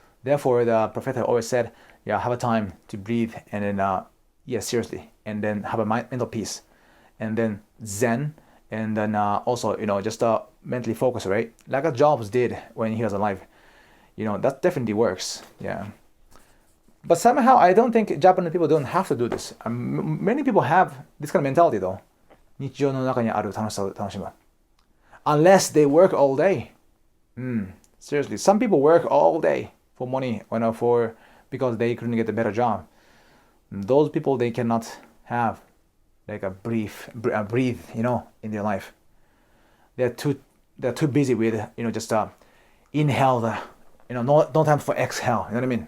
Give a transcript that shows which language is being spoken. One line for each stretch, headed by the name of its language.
English: Therefore, the prophet always said, yeah, have a time to breathe, and then, yeah, seriously, and then have a mental peace, and then Zen, and then also, just mentally focus, right? Like a Jobs did when he was alive. That definitely works, yeah. But somehow, I don't think Japanese people don't have to do this. Many people have this kind of mentality, though.
Japanese: 日常の中にある楽しさを楽しむ。
English: Unless they work all day. Seriously, some people work all day for money, because they couldn't get a better job. Those people, they cannot have like a breathe, in their life. They're too busy with, just inhale the, no time for exhale. You know what I mean?